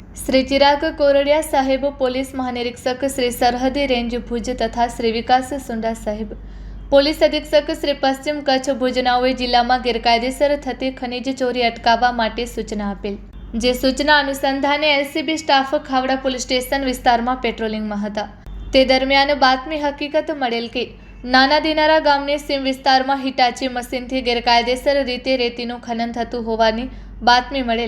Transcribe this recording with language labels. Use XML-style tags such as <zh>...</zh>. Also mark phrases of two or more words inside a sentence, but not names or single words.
<gu>શ્રી ચિરાગ કોરડિયા સાહેબ, પોલીસ મહાનિરીક્ષક શ્રી સરહદી રેંજ ભુજ તથા શ્રી વિકાસ સુંડા સાહેબ, પોલીસ અધિક્ષક શ્રી પશ્ચિમ કચ્છ ભુજનાઓએ જિલ્લામાં ગેરકાયદેસર થતી ખનીજ ચોરી અટકાવવા માટે સૂચના આપેલ। જે સૂચના અનુસંધાને એલસીબી સ્ટાફ ખાવડા પોલીસ સ્ટેશન વિસ્તારમાં પેટ્રોલિંગમાં હતા। તે દરમિયાન બાતમી હકીકત મળેલ કે નાના દિનારા ગામની સીમ વિસ્તારમાં હિટાચી મશીનથી ગેરકાયદેસર રીતે રેતીનું ખનન થતું હોવાની બાતમી મળેલ।</gu>